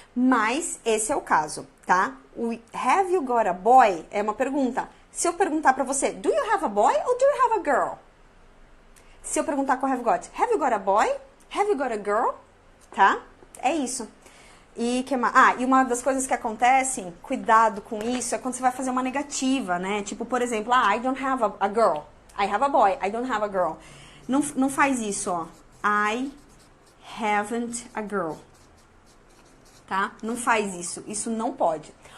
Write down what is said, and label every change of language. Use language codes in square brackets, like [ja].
[pt] Mas esse é o caso, tá? O [en] have you got a boy [pt] é uma pergunta. Se eu perguntar pra você, [en] do you have a boy [pt] ou [en] do you have a girl? [pt] Se eu perguntar com [en] have you got a boy? Have you got a girl? [pt] Tá? É isso. E uma das coisas que acontecem, cuidado com isso, é quando você vai fazer uma negativa, né? Tipo, por exemplo, [en] I don't have a girl. I have a boy. I don't have a girl. [pt] Não faz isso, ó. [en] I haven't a girl. [pt] Tá? Não faz isso. Isso não pode.